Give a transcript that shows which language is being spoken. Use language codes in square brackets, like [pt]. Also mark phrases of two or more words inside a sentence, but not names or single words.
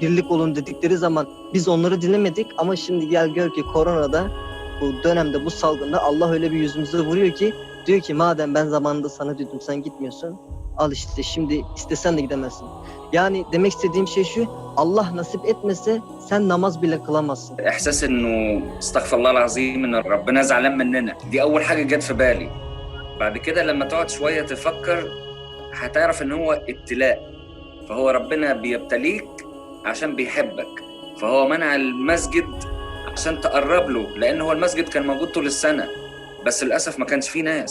[tr] Birlik olun dedikleri zaman biz onları dinlemedik ama şimdi gel gör ki koronada, bu dönemde, bu salgında Allah öyle bir yüzümüze vuruyor ki diyor ki madem ben zamanında sana dedim sen gitmiyorsun, al işte şimdi istesen de gidemezsin. Yani demek istediğim şey şu: Allah nasip etmese sen namaz bile kılamazsın. [ar] إحساس إنه استغفر الله العظيم إن ربنا زعلان مننا، دي أول حاجة جت في بالي. بعد كده لما تقعد شوية تفكر هتعرف إن هو ابتلاء، فهو ربنا بيبتليك عشان بيحبك، فهو منع المسجد عشان تقرب له، لأن هو المسجد كان موجود طول السنة بس للأسف ما كانش فيه ناس.